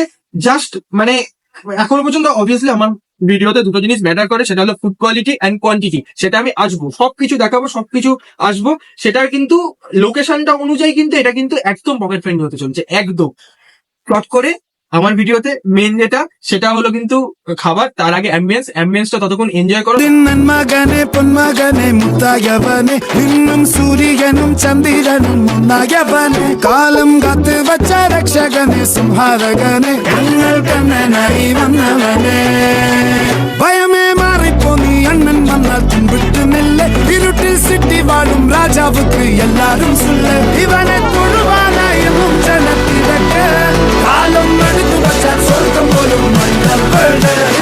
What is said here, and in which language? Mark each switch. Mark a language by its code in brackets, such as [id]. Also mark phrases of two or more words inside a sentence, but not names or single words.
[bn] জাস্ট মানে এখনো পর্যন্ত অবভিয়াসলি আমার ভিডিওতে দুটো জিনিস ম্যাটার করে, সেটা হলো [en] food quality and quantity. [bn] সেটা আমি আসবো, সবকিছু দেখাবো, সবকিছু আসবো। সেটার কিন্তু লোকেশনটা অনুযায়ী কিন্তু এটা কিন্তু একদম [en] pocket friendly [bn] হতে চলছে, একদম। প্লট করে আমার ভিডিওতে মেন যেটা, সেটা হলো কিন্তু খাবার। তার আগে অ্যাম্বিয়েন্সটা ততক্ষণ এনজয় করো। [ml] മകനെ പൊന്മകനെ മുത്തായവനെ നിന്നും സൂര്യനും ചന്ദ്രനും മുന്നായവനെ കാലം കാത്ത് വച്ച രക്ഷകനെ സംഹാരകനെ ഞങ്ങൾ കണ്ണനായി വന്നവനെ ഭയമേ മാറിപ്പോ നീ അണ്ണൻ വന്നാൽ പിൻവിട്ട് നെല്ല് ഇരുട്ടിൽ സിറ്റി വാഴും രാജാവുക്ക് എല്ലാരും സുല്ല ഇവനെ തൊഴുവാനായെന്നും ജനത്തിരക്ക് കാലം എടുത്തു വച്ചാൽ സ്വർഗം പോലും മണ്ണൽ വീട്